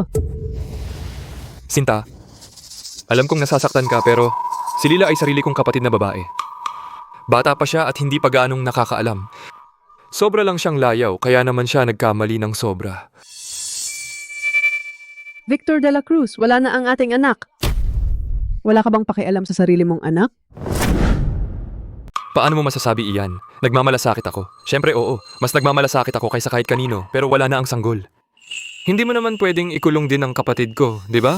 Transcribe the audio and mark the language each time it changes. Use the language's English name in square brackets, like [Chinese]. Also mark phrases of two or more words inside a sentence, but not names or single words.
[Filipino] Sinta, alam kong nasasaktan ka pero si Lila ay sarili kong kapatid na babae. Bata pa siya at hindi pa gaanong nakakaalam. Sobra lang siyang layaw kaya naman siya nagkamali ng sobra. Victor de la Cruz, wala na ang ating anak. Wala ka bang pakialam sa sarili mong anak? Paano mo masasabi iyan? Nagmamalasakit ako. Siyempre oo, mas nagmamalasakit ako kaysa kahit kanino pero wala na ang sanggol. Hindi mo naman pwedeng ikulong din ang kapatid ko, di ba?